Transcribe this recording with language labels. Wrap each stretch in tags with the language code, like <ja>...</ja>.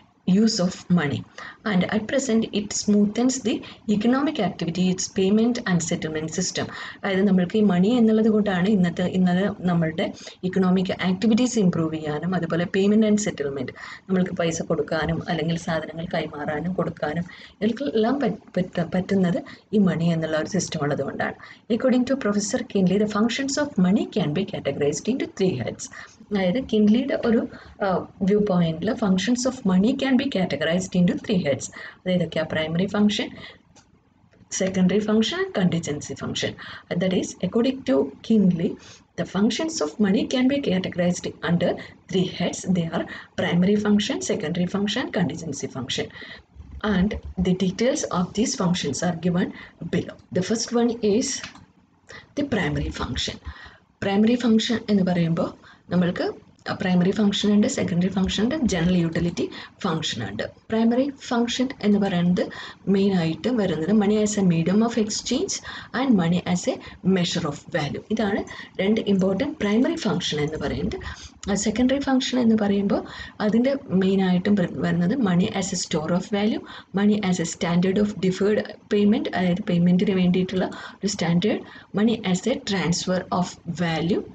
<en>use of money, and at present it smoothens the economic activity, its payment and settlement system.</en> <ml>അതായത് നമ്മൾക്ക് ഈ മണി എന്നുള്ളത് കൊണ്ടാണ് ഇന്നലെ നമ്മളുടെ ഇക്കണോമിക് ആക്ടിവിറ്റീസ് ഇമ്പ്രൂവ് ചെയ്യാനും അതുപോലെ പേയ്മെൻറ്റ് ആൻഡ് സെറ്റിൽമെൻറ്റ് നമ്മൾക്ക് പൈസ കൊടുക്കാനും അല്ലെങ്കിൽ സാധനങ്ങൾ കൈമാറാനും കൊടുക്കാനും ഇതെല്ലാം പറ്റുന്നത് ഈ മണി എന്നുള്ള ഒരു സിസ്റ്റം ഉള്ളത് കൊണ്ടാണ്.</ml> <en>According to professor Kinley, the functions of money can be categorized into 3 heads.</en> <ml>അതായത് കിൻലിയുടെ ഒരു വ്യൂ പോയിന്റിൽ</ml> <en>Functions of money can be categorized into 3 heads. അതായതൊക്കെ primary function, secondary function and contingency function. That is, according to Kinley, the functions of money can be categorized under 3 heads. They are primary function, secondary function, contingency function. And the details of these functions are given below. The first one is the primary function.</en> <ml>Primary function എന്ന് പറയുമ്പോൾ നമ്മൾക്ക് primary function ഉണ്ട്, secondary function ഉണ്ട്, general utility function ഉണ്ട്.</ml> <en>primary function</en> <ml>എന്ന് പറയുന്നത് മെയിനായിട്ട് വരുന്നത്</ml> <en>Money as a medium of exchange and money as a measure of value.</en> <ml>ഇതാണ് രണ്ട് ഇമ്പോർട്ടൻറ്റ് പ്രൈമറി ഫംഗ്ഷൻ എന്ന് പറയുന്നത്. സെക്കൻഡറി ഫംഗ്ഷൻ എന്ന് പറയുമ്പോൾ അതിൻ്റെ മെയിനായിട്ടും വരുന്നത്</ml> <en>money as a store of value, money as a standard of deferred payment,</en> <ml>അതായത് പേയ്മെൻറ്റിന് വേണ്ടിയിട്ടുള്ള ഒരു standard,</ml> <en>Money as a transfer of value.</en>